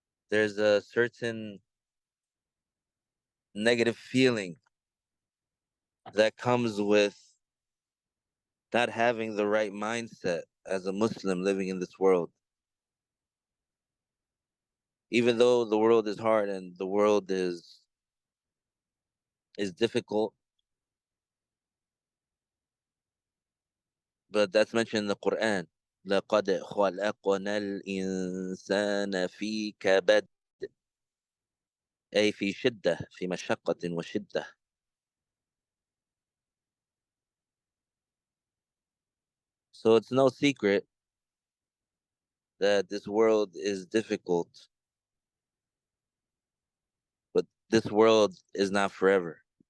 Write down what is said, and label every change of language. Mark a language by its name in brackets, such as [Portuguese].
[English] There's a certain negative feeling that comes with not having the right mindset as a Muslim living in this world. Even though the world is hard and the world is difficult, but that's mentioned in the Quran. [Arabic] لقد خلقنا الإنسان في كبد، أي في شدة، في مشقة وشدة. [English] So it's no secret that this world is difficult, but this world is not forever.